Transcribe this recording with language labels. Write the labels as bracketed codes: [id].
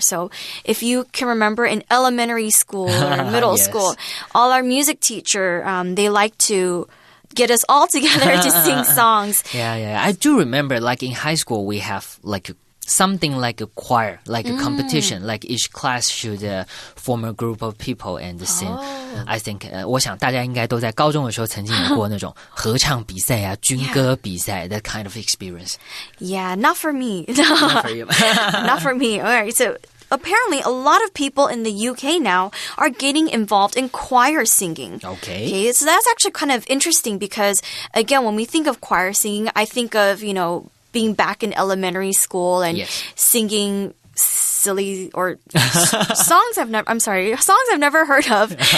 [en] So if you can remember in elementary school or middle school, all our music teacher, they like to get us all together to sing songs. Yeah. I do remember, like in high school, we have like something like a choir, like a competition, like each class should form a group of people and sing. I think, [zh] 我想大家应该都在高中的时候曾经有过那种合唱比赛啊、军歌比赛 [en] that kind of experience. Yeah, not for me. Not for you. Not for me. All right, so apparently, a lot of people in the UK now are getting involved in choir singing. Okay, so that's actually kind of interesting because, again, when we think of choir singing, I think of, being back in elementary school and singing silly or songs I've never heard of.